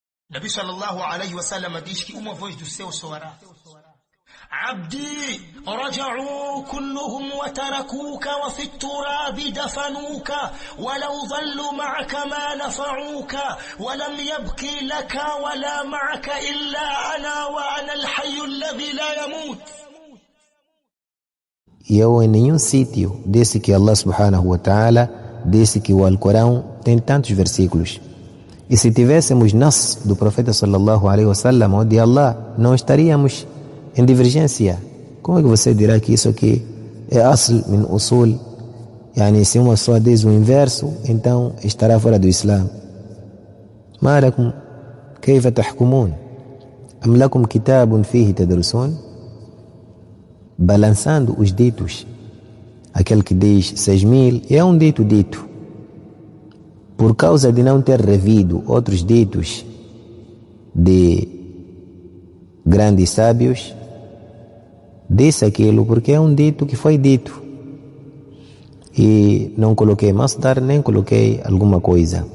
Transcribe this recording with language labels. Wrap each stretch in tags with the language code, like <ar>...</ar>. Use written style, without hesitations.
<ar>Nabi sallallahu alayhi wa sallam</ar> <pt>diz que uma voz do céu soará:</pt> <ar>عبدي رجعوا كلهم وتركوك وفي التراب دفنوك ولو ظلوا معك ما نفعوك ولم يبكي لك ولا معك إلا أنا وأنا الحي الذي لا يموت.</ar> <pt>E eu em nenhum sítio disse que Allah subhanahu wa ta'ala disse que o Alcorão tem tantos versículos. E se tivéssemos nas do profeta sallallahu alaihi wasallam ou de Allah, não estaríamos em divergência. Como é que você dirá que isso aqui é</pt> <ar>asl min usul?</ar> <pt>Yani, se uma pessoa diz o inverso, então estará fora do Islã.</pt> <ar>ما لكم كيف تحكمون أم لكم كتاب فيه تدرسون.</ar> <pt>Balançando os ditos, aquele que diz 6.000 é um dito por causa de não ter revido outros ditos de grandes sábios, disse aquilo porque é um dito que foi dito e não coloquei masdar nem coloquei alguma coisa.</pt>